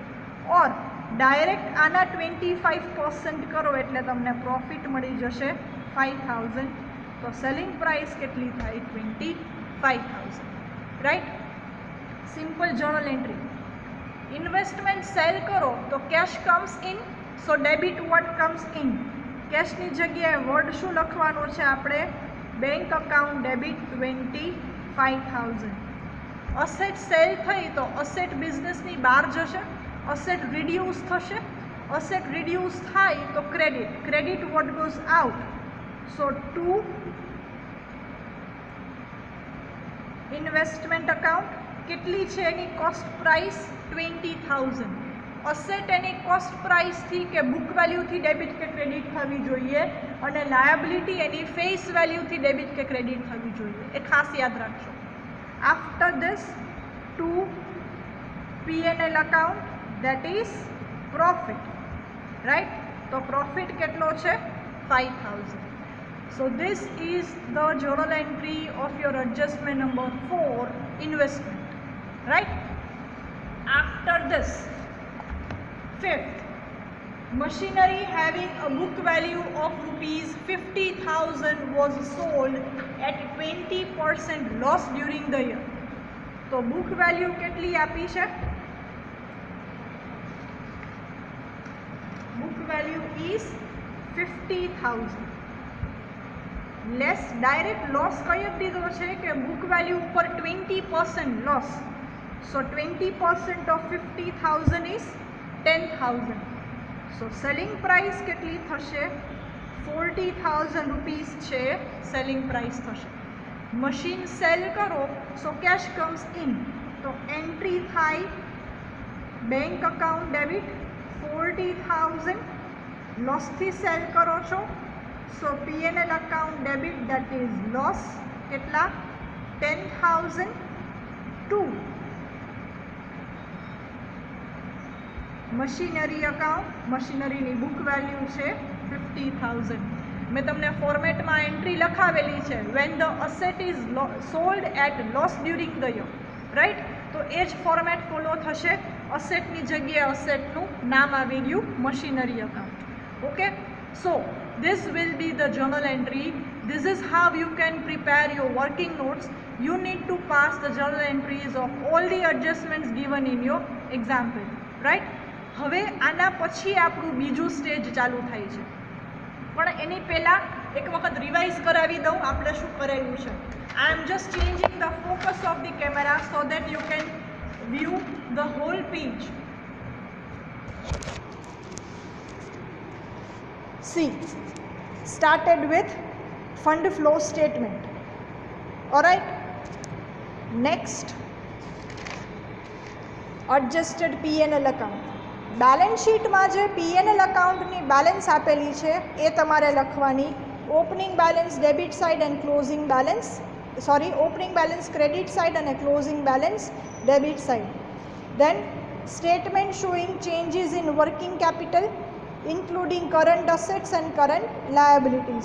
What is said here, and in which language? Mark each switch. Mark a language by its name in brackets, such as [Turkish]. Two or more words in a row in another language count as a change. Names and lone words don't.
[Gujarati] ઔર ડાયરેક્ટ આના 25% કરો એટલે તમને પ્રોફિટ મળી જશે 5,000. તો [English] selling price [Gujarati] કેટલી થાય 25,000. [English] right, simple journal entry. investment sale [Gujarati] કરો તો [English] cash comes in, so debit word comes in. [Gujarati] કેશની જગ્યાએ વર્ડ શું લખવાનું છે આપણે? [English] bank account debit 25,000. asset sale [Gujarati] થઈ તો અસેટ બિઝનેસની બહાર જશે, [English] asset reduce [Gujarati] થશે. [English] asset reduce [Gujarati] થાય તો [English] credit, credit word goes out. so to investment account [Gujarati] કેટલી છે એની [English] cost price 20,000. [Gujarati] અસેટ એની [English] cost price [Gujarati] થી કે [English] book value [Gujarati] થી ડેબિટ કે ક્રેડિટ થવી જોઈએ, અને લાયબિલિટી એની [English] face value [Gujarati] થી ડેબિટ કે ક્રેડિટ થવી જોઈએ. એ ખાસ યાદ રાખજો. [English] after this to P&L account, that is profit. राइट, [Gujarati] તો પ્રોફિટ કેટલો છે 5,000. [English] So this is the journal entry of your adjustment number 4, investment. Right? After this, fifth, machinery having a book value of rupees 50,000 was sold at 20% loss during the year. [Gujarati] तो [English] book value [Gujarati] કેટલી આપી છે? [English] book value is 50,000. less direct loss [Gujarati] કઈ દીધો હૈ કિ [English] book value par 20% loss. so 20% of 50,000 is 10,000. so selling price [Gujarati] કેટલી થશે? 40,000 રુપીઝ છે [English] selling price [Gujarati] થશે. [English] machine sale karo so cash comes in, [Gujarati] તો એન્ટ્રી થાય [English] bank account debit 40,000. [Gujarati] લોસ થી સેલ કરો છો, [English] so P&L account debit, that is loss, કેટલા? 10,000. [Gujarati] to [English] machinery account, [Gujarati] મશીનરીની [English] book value [Gujarati] છે 50,000. મેં તમને ફોર્મેટમાં એન્ટ્રી લખાવેલી છે, [English] when the asset is sold at loss during the year. [Gujarati] રાઈટ, તો એ જ ફોર્મેટ ફોલો થશે. અસેટની જગ્યાએ અસેટનું નામ આવી ગયું [English] machinery account. [Gujarati] ઓકે, [English] so this will be the journal entry. This is how you can prepare your working notes. You need to pass the journal entries of all the adjustments given in your example. Right? [Gujarati] હવે આના પછી આપણું બીજું સ્ટેજ ચાલુ થાય છે, પણ એની પહેલાં એક વખત રિવાઇઝ કરાવી દઉં આપણે શું કરેલું છે. [English] I am just changing the focus of the camera so that you can view the whole page. See, started with fund flow statement. Alright, next adjusted P&L account. [Gujarati] બેલેન્સ શીટમાં જે P&L અકાઉન્ટની બેલેન્સ આપેલી છે એ તમારે લખવાની. [English] opening balance debit side and closing balance, opening balance credit side ane closing balance debit side. then statement showing changes in working capital including current assets and current liabilities.